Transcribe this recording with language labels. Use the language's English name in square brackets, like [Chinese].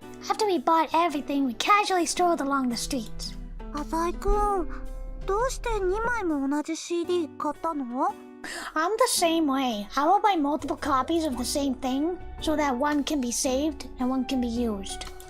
[English] After we bought everything, we casually strolled along the streets. [Japanese] 浅井くん、どうして2枚も同じ CD 買ったの？ [English] I'm the same way. I will buy multiple copies of the same thing so that one can be saved and one can be used.